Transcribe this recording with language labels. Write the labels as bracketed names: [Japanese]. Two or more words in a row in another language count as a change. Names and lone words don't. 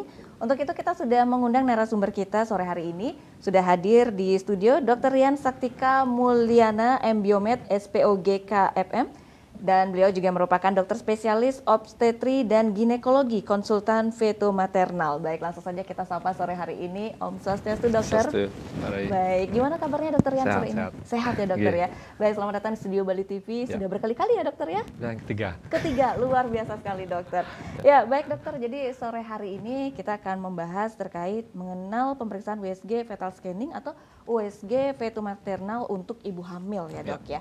[Indonesian] Untuk itu kita sudah mengundang narasumber kita sore hari ini. Sudah hadir di studio Dr. Rian Saktika Mulyana, M.Biomed, SPOGK FM. Dan beliau juga merupakan dokter spesialis obstetri dan ginekologi, konsultan feto maternal. Baik, langsung saja kita sapa sore hari ini. Om Swastiastu, dokter. Swastiastu. Baik, gimana kabarnya dokter Rian sore ini? Sehat ya dokter ya? Baik, selamat datang di studio Bali TV. Sudah berkali-kali ya dokter ya? Dan Ketiga, luar biasa sekali dokter. Ya, baik dokter, jadi sore hari ini kita akan membahas terkait mengenal pemeriksaan USG [English] fetal scanning [Indonesian] atau USG feto maternal untuk ibu hamil ya dok ya.